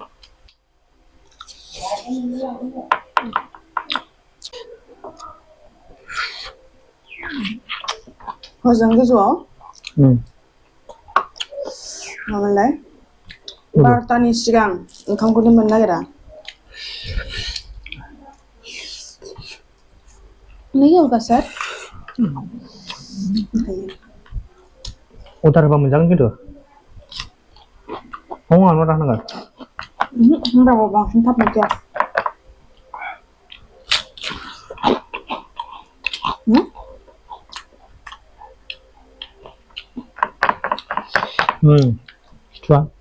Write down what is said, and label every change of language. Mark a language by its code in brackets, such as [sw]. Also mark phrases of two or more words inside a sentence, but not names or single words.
[brx] होजों गोजौआव मामोनलाय 12तानि सिगां ओंखामखौनो मोननो नागिरा [hi] नहीं होगा सर [brx] अर्डार होबा मोनजागोन खिन्थु फुङावनो अर्डार होनांगोन होमबाबो बांसिन थाब मोनजाया सुवा